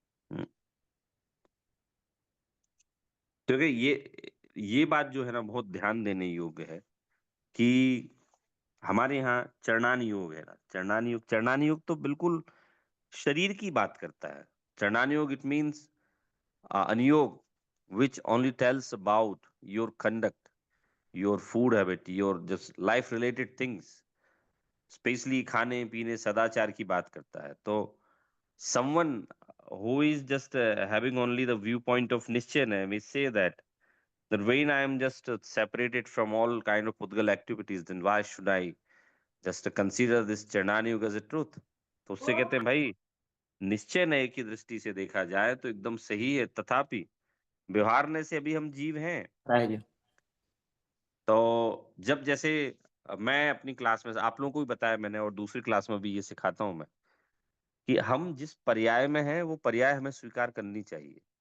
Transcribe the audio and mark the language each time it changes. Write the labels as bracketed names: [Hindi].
[Hindi] हम्म, क्योंकि ये बात जो है ना बहुत ध्यान देने योग्य है कि हमारे यहाँ चरणान योग है ना, चरणान योग तो बिल्कुल शरीर की बात करता है। [English] चरणान योग it means अनुयोग which only tells about your conduct, your food habit, your just life related things, specially [Hindi] खाने पीने सदाचार की बात करता है। [English] तो someone who is just having only the viewpoint of निश्चय may say that when I am just separated from all kind of Pudgal activities, then why should I just consider this Chanani Yuga as a truth? [Hindi] तो उससे कहते हैं भाई, निश्चय नय की दृष्टि से देखा जाए तो एकदम सही है, तथापि व्यवहार नय से अभी हम जीव हैं। राइट। तो जब जैसे मैं अपनी क्लास में आप लोगों को भी बताया मैंने, और दूसरी क्लास में भी ये सिखाता हूं मैं, कि हम जिस पर्याय में हैं वो पर्याय हमें स्वीकार करनी चाहिए।